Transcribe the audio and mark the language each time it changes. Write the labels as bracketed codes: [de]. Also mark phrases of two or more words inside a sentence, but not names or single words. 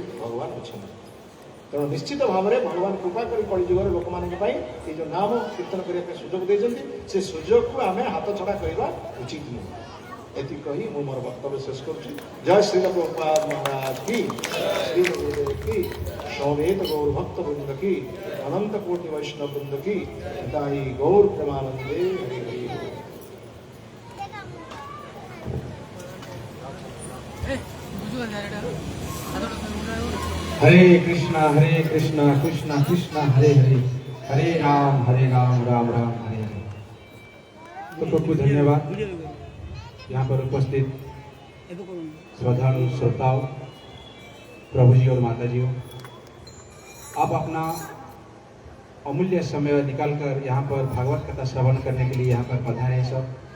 [or] ଭଗବାନ ଅଛନ୍ତି ତେଣୁ ନିଶ୍ଚିତ ଭାବରେ ଭଗବାନ କୃପା କରି କଳିଯୁଗରେ ଲୋକମାନଙ୍କ ପାଇଁ ଏଇ ଯେଉଁ ନାମ କୀର୍ତ୍ତନ କରିବା ପାଇଁ ସୁଯୋଗ ଦେଇଛନ୍ତି ସେ ସୁଯୋଗକୁ ଆମେ ହାତ ଛଡ଼ା କରିବା ଉଚିତ ନୁହେଁ ଏତିକି କହି ମୁଁ ମୋର ବକ୍ତବ୍ୟ ଶେଷ କରୁଛି ଜୟ ଶ୍ରୀ ପ୍ରଭୁପାଦ ମହାରାଜ କି ଶ୍ରୀ ଗୁରୁଦେବ କି ସମବେତ ଗୌର ଭକ୍ତ ବୃନ୍ଦ କି ଅନନ୍ତ କୋଟି ବୈଷ୍ଣବ ବୃନ୍ଦ କି ତାଇ ଗୌର ପ୍ରେମାନନ୍ଦେ ହରି ହରି [hi] हरे कृष्णा कृष्णा कृष्णा हरे हरे हरे राम राम राम हरे हरे तो खूब धन्यवाद यहाँ पर उपस्थित श्रद्धालु श्रोताओं, प्रभु जी और माता जी, आप अपना अमूल्य समय निकालकर यहाँ पर भागवत कथा श्रवण करने के लिए यहाँ पर पधारे हैं सब।